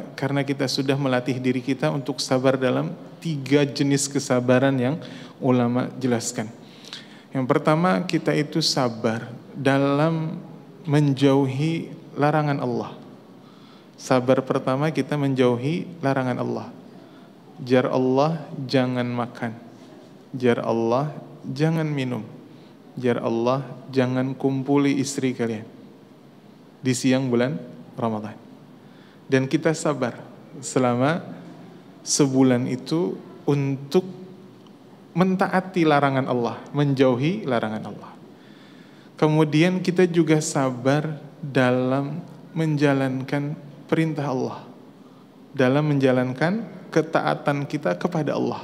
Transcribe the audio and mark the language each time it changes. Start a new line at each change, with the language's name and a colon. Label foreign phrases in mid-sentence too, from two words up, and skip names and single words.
Indonesian: Karena kita sudah melatih diri kita untuk sabar dalam 3 jenis kesabaran yang ulama jelaskan. Yang pertama, kita itu sabar dalam menjauhi larangan Allah. Sabar pertama kita menjauhi larangan Allah.
Banjar: Jar Allah jangan makan. Jar Allah jangan minum. Jar Allah jangan kumpuli istri kalian di siang bulan Ramadan.
Indonesian: Dan kita sabar selama sebulan itu untuk mentaati larangan Allah, menjauhi larangan Allah. Kemudian kita juga sabar dalam menjalankan perintah Allah, dalam menjalankan ketaatan kita kepada Allah.